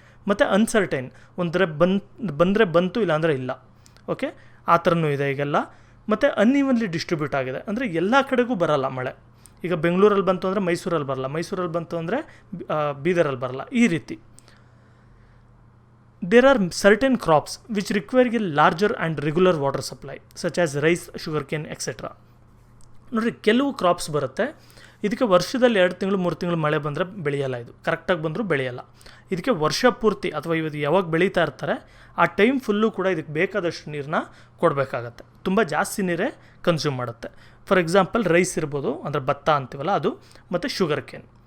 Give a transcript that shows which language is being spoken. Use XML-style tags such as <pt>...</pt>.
<kn>ಮತ್ತು ಅನ್ಸರ್ಟೈನ್, ಒಂಥರ ಬಂದರೆ ಬಂತು, ಇಲ್ಲಾಂದರೆ ಇಲ್ಲ. ಓಕೆ, ಆ ಥರನೂ ಇದೆ ಈಗೆಲ್ಲ. ಮತ್ತು</kn> <en>unevenly distribute</en> <kn>ಆಗಿದೆ, ಅಂದರೆ ಎಲ್ಲ ಕಡೆಗೂ ಬರಲ್ಲ ಮಳೆ. ಈಗ ಬೆಂಗಳೂರಲ್ಲಿ ಬಂತು ಅಂದರೆ ಮೈಸೂರಲ್ಲಿ ಬರಲ್ಲ, ಮೈಸೂರಲ್ಲಿ ಬಂತು ಅಂದರೆ ಬೀದರಲ್ಲಿ ಬರಲ್ಲ, ಈ ರೀತಿ.</kn> <en>There are certain crops which require a larger and regular water supply, such as rice, sugarcane, etc.</en> <kn>ನೋಡಿರಿ, ಕೆಲವು ಕ್ರಾಪ್ಸ್ ಬರುತ್ತೆ, ಇದಕ್ಕೆ ವರ್ಷದಲ್ಲಿ 2 ತಿಂಗಳು 3 ತಿಂಗಳು ಮಳೆ ಬಂದರೆ ಬೆಳೆಯಲ್ಲ. ಇದು ಕರೆಕ್ಟಾಗಿ ಬಂದರೂ ಬೆಳೆಯಲ್ಲ. ಇದಕ್ಕೆ ವರ್ಷ ಪೂರ್ತಿ ಅಥವಾ ಇವತ್ತು ಯಾವಾಗ ಬೆಳೀತಾ ಇರ್ತಾರೆ ಆ ಟೈಮ್ ಫುಲ್ಲು ಕೂಡ ಇದಕ್ಕೆ ಬೇಕಾದಷ್ಟು ನೀರನ್ನ ಕೊಡಬೇಕಾಗತ್ತೆ. ತುಂಬ ಜಾಸ್ತಿ ನೀರೇ ಕನ್ಸ್ಯೂಮ್ ಮಾಡುತ್ತೆ.</kn> <en>for example</en> <kn>ರೈಸ್ ಇರ್ಬೋದು, ಅಂದರೆ ಭತ್ತ ಅಂತೀವಲ್ಲ ಅದು, ಮತ್ತು</kn> <en>Sugar cane.</en>